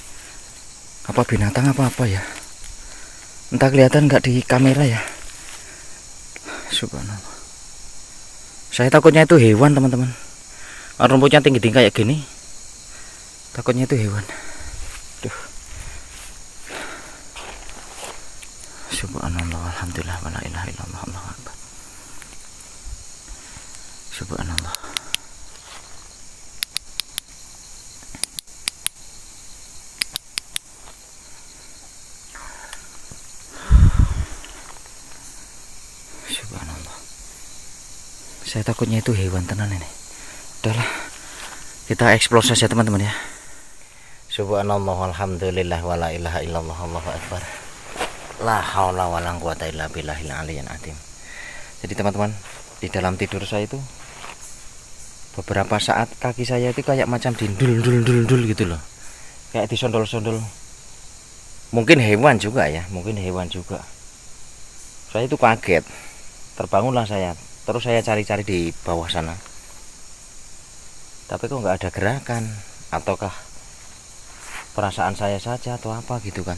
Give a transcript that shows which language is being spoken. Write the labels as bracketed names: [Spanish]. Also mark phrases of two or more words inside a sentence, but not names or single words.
[Indonesian] Apa binatang apa ya? Entah kelihatan nggak di kamera ya. Subhanallah. Saya takutnya itu hewan teman-teman. Rumputnya tinggi-tinggi kayak gini. Takutnya itu hewan. Duh. [Arabic] سبحان الله والحمد لله ولا إله إلا الله والله أكبر. سبحان الله سبحان الله. [Indonesian] Saya takutnya itu hewan tenan ini. Udahlah, kita explore saja teman-teman ya. [Arabic] سبحان الله والحمد لله ولا إله إلا الله والله أكبر. لا حول ولا قوة إلا بالله العلي العظيم. [Indonesian] Jadi teman-teman, di dalam tidur saya itu beberapa saat kaki saya itu kayak macam dindul gitu loh, kayak disondol-sondol. Mungkin hewan juga ya, mungkin hewan juga. Saya itu kaget, terbangunlah saya, terus saya cari-cari di bawah sana, tapi kok nggak ada gerakan, ataukah perasaan saya saja atau apa gitu kan.